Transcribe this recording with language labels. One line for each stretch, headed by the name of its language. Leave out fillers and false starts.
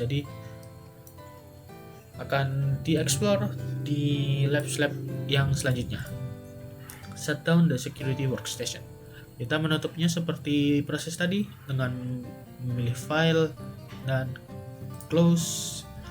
Indonesian: Jadi akan dieksplor di labs-lab yang selanjutnya.
English: Shutdown the security workstation.
Indonesian: Kita menutupnya seperti proses tadi dengan memilih file dan close.